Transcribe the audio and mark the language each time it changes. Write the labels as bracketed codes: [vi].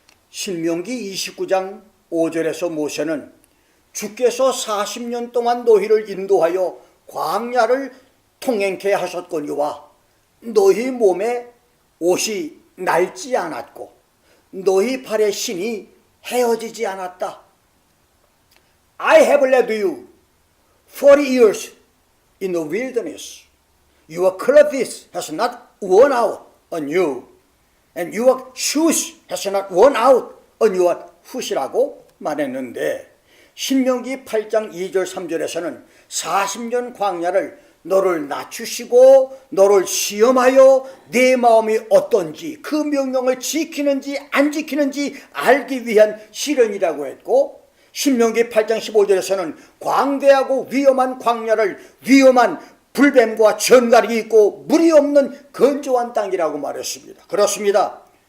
[ko] 신명기 29장 5절에서 모세는 주께서 40년 동안 너희를 인도하여 광야를 통행케 하셨거니와 너희 몸에 옷이 낡지 않았고 너희 발의 신이 헤어지지 않았다. [en] I have led you 40 years in the wilderness. Your clothes has not worn out on you, and your shoes has not worn out on your foot이라고 [ko] 말했는데, 신명기 8장 2절 3절에서는 40년 광야를 너를 낮추시고 너를 시험하여 내 마음이 어떤지 그 명령을 지키는지 안 지키는지 알기 위한 시련이라고 했고, 신명기 8장 15절에서는 광대하고 위험한 광야를 위험한 불뱀과 전갈이 있고 물이 없는 건조한 땅이라고 말했습니다. 그렇습니다.